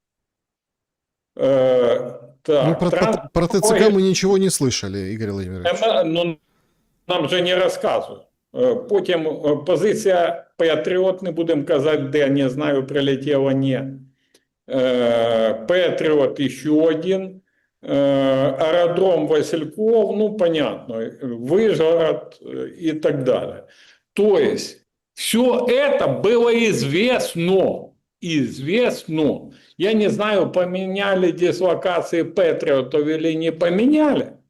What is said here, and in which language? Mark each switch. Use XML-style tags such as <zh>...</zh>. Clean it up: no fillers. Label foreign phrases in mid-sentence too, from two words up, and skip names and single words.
<ru>Ну, про ТЦК мы ничего не слышали, Игорь Владимирович.</ru> <uk>Ну, нам же не розказують. Потім позиція «Патріот», не будемо казати, де, не знаю, прилетіло, ні. «Патріот» ще один.</uk> <ru>Аэродром Васильков, ну, понятно, Выжгород и так далее. То есть, все это было известно. Известно. Я не знаю, поменяли дислокации Патриотов или не поменяли.</ru>